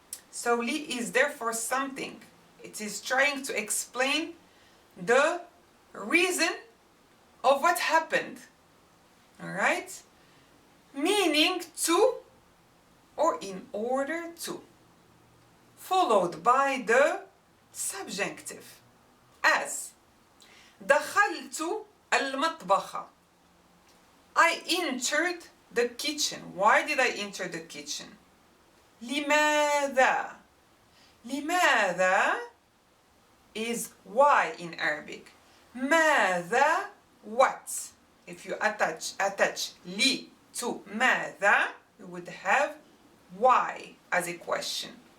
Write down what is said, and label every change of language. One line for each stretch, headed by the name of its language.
English: So li is there for something. It is trying to explain the reason of what happened. Alright? Meaning to or in order to. Followed by the subjunctive.
Arabic: As دخلت المطبخ.
English: I entered the kitchen. Why did I enter the kitchen?
Arabic: لماذا?
English: لماذا is why in Arabic. ماذا, what? If you attach li to ماذا, you would have why as a question.